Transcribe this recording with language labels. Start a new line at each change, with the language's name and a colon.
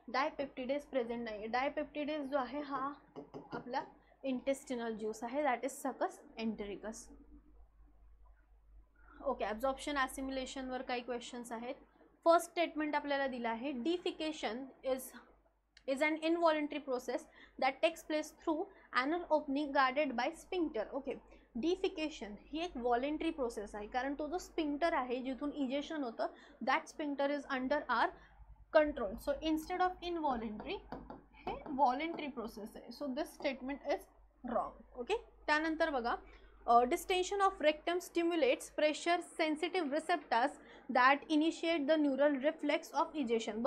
Marathi: डायपेप्टिडेज present नाही आहे. डायपेप्टिडेज जो आहे हा आपला इंटेस्टिनल ज्यूस आहे,
English: that is
Marathi: सकस एंटेरिकस. ओके, ॲब्झॉर्प्शन ॲसिम्युलेशनवर काही क्वेश्चन्स आहेत. फर्स्ट स्टेटमेंट आपल्याला दिलं आहे, defecation is
English: is an involuntary process that takes place through anal opening guarded by sphincter.
Marathi: Okay, defecation ही एक वॉलेंटरी प्रोसेस आहे, कारण तो जो स्पिंक्टर आहे जिथून इजेक्शन होतं
English: That sphincter is under our control. So instead of involuntary
Marathi: हे voluntary process आहे.
English: So this statement is wrong.
Marathi: Okay, त्यानंतर बघा,
English: distension of rectum stimulates pressure sensitive receptors that initiate the neural reflex of ejection.